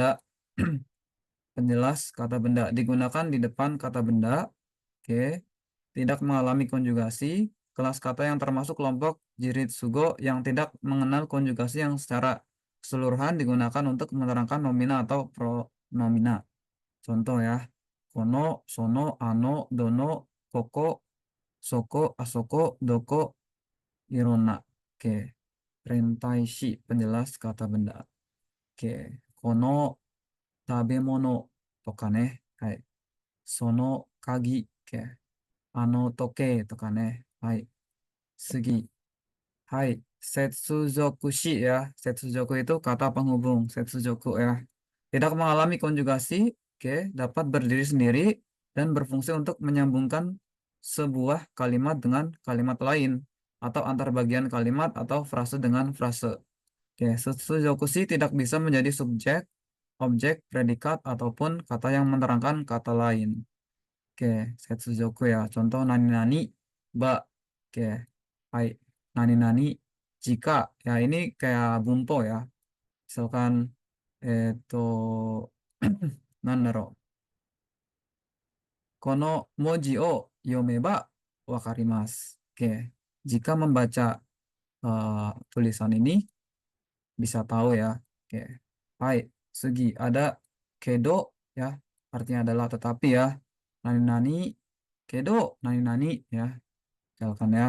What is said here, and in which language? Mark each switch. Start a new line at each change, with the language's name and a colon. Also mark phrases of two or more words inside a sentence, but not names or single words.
Indonesian: Penjelas kata benda digunakan di depan kata benda. Oke, tidak mengalami konjugasi. Kelas kata yang termasuk kelompok jiritsugo yang tidak mengenal konjugasi yang secara keseluruhan digunakan untuk menerangkan nomina atau pronomina. Contoh ya,
Japanese: この、その、あの、どの、ここ、そこ、あそこ、どこ, irona.
Indonesian: Oke, rentaishi penjelas kata benda. Oke,
Japanese: この食べ物とかね。はい。その鍵、あの時計とかね。はい。次。はい.
Indonesian: Setsujokushi ya. Setsujoku itu kata penghubung. Setsujoku ya. Tidak mengalami konjugasi. Oke. Dapat berdiri sendiri dan berfungsi untuk menyambungkan sebuah kalimat dengan kalimat lain. Atau antar bagian kalimat atau frase dengan frase. Oke. Setsujokushi tidak bisa menjadi subjek, objek, predikat, ataupun kata yang menerangkan kata lain. Oke, setsujoku ya. Contoh nani-nani, ba. Oke, hai. Nani-nani, jika. Ya, ini kayak bunto ya. Misalkan, itu,
Japanese: nandaro. この文字を読めば分かります.
Indonesian: Oke, jika membaca tulisan ini, bisa tahu ya. Oke, hai. Segi, ada kedo ya. Artinya adalah tetapi ya. Nani-nani, kedo, nani-nani ya. Misalkan ya.